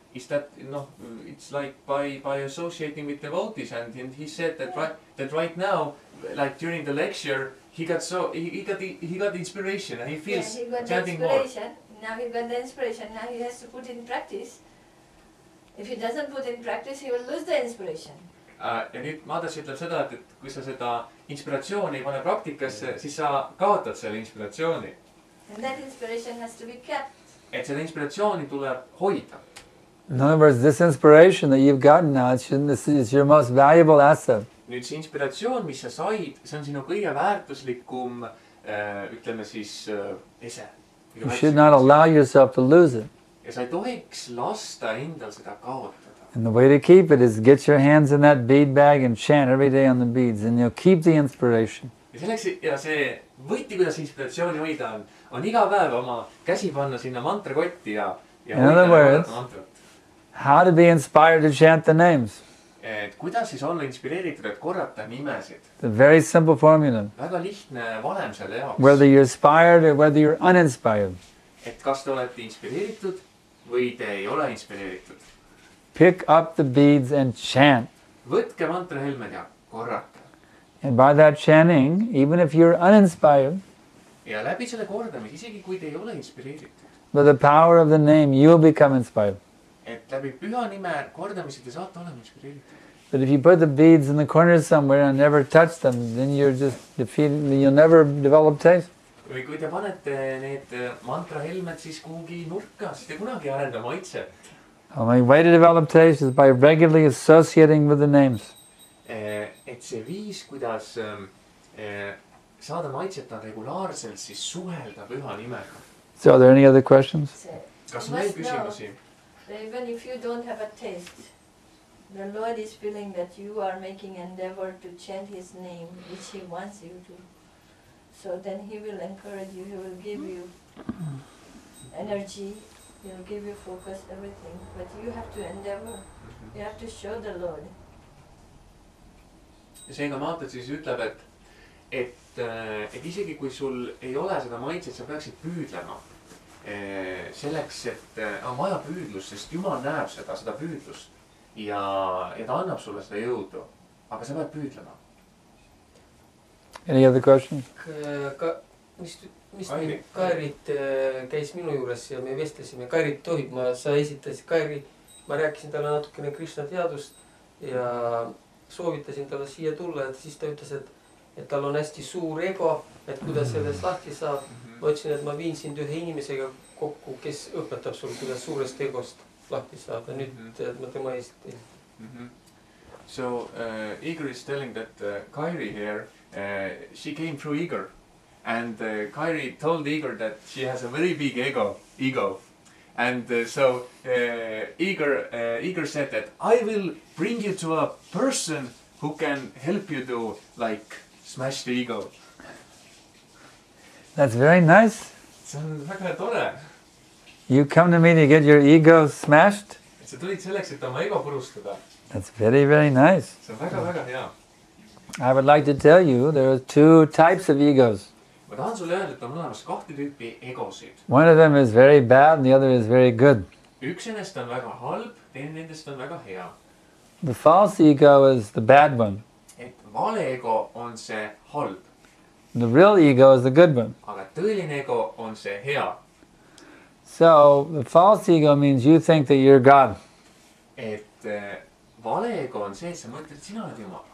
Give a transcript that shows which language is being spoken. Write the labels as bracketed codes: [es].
[en] Is that it's like by associating with devotees, and he said that right now, like during the lecture, he got the inspiration and he feels he got the chanting more. inspiration. Now he got the inspiration. Now he has to put in practice. If he doesn't put in practice, he will lose the inspiration. [et] Ja nüüd Madas ütleb seda, et kui sa seda inspiratsiooni ei pane praktikasse, siis sa kaotad selle inspiratsiooni. [en] And that inspiration has to be kept. [et] Et seda inspiratsiooni tuleb hoida. [en] In other words, this inspiration that you've gotten now, this is your most valuable asset. [et] Nüüd see inspiratsioon, mis sa said, see on sinu kõige väärtuslikum, ütleme siis, ese. [en] You should not allow yourself to lose it. [et] Ja sa ei tohiks lasta endal seda kaotada. [en] And the way to keep it is get your hands in that bead bag and chant every day on the beads, and you'll keep the inspiration. [et] Ja selleks, ja see võti, kuidas inspiratsiooni hoida on iga päev oma käsi panna sinna mantrakotti ja hoida mantrat. [en] How to be inspired to chant the names. [et] Et kuidas siis olla inspireeritud, et korrata nimesid? [en] The very simple formula. [et] Väga lihtne valem selle jaoks. [en] Whether you're inspired or whether you're uninspired. [et] Et kas te olete inspireeritud või te ei ole inspireeritud, [en] pick up the beads and chant. [et] võtke mantrahelmed ja korrake. [en] And by that chanting, even if you're uninspired, [et] Ja läbi selle kordamise, isegi kui te ei ole inspireeritud, [en] by the power of the name, you'll become inspired. [et] et läbi püha nime kordamise te saate olema inspireeritud. [en] But if you put the beads in the corner somewhere and never touch them, then you're just defeated, you'll never develop taste. [et] Või kui te panete need mantrahelmed siis kuhugi nurka, siis te kunagi ei arenda maitset. [en] The only way to develop taste is by regularly associating with the names. [et] Et see viis, kuidas saada maitset, on regulaarselt siis suhelda püha nimega. [en] So are there any other questions? [et] Kas on veel küsimusi? [en] Even if you don't have a taste, the Lord is feeling that you are making endeavor to chant His name, which He wants you to. So then He will encourage you, He will give you energy, He will give you focus, everything. But you have to endeavor, you have to show the Lord. [et] Ja seega Maatad siis ütleb, et isegi kui sul ei ole seda maitset, sa peaksid püüdlema. Selleks, et on vaja püüdlust, sest Jumal näeb seda püüdlust ja ta annab sulle seda jõudu. Aga sa pead püüdlema. [en] Any other questions? [et] Mis Kairit käis minu juures ja me vestlesime. Kairit tohib, sa esitasid Kairi, ma rääkisin talle natukene Krishna teadust ja soovitasin talle siia tulla, et siis ta ütles, et tal on hästi suur ego, et kuidas sellest lahti saab. Ma ütlesin, et ma viin sind ühe inimesega kokku, kes õpetab sul, kuidas suurest egost lahti saada. Nüüd ma tema esitasin. [en] So Igor is telling that Kairi here, she came through Igor. And Kairi told Igor that she has a very big ego. And so Igor said that I will bring you to a person who can help you to like smash the ego. That's very nice. [et] See on väga tore. [en] You come to me to get your ego smashed? [et] Et sa tulid selleks, et oma ego purustada. [en] That's very, very nice. [et] See on väga, väga hea. [en] I would like to tell you there are two types of egos. [et] Ma tahan sulle öelda, et on olemas kahte tüüpi egosid. [en] One of them is very bad and the other is very good. [et] Üks nendest on väga halb, teine nendest on väga hea. [en] The false ego is the bad one. [et] Et vale ego on see halb. [en] The real ego is the good one. [et] Aga tõeline ego on see hea. [en] So the false ego means you think that you're God. [et] Et vale ego on see, et sa mõtled, et sina oled Jumal.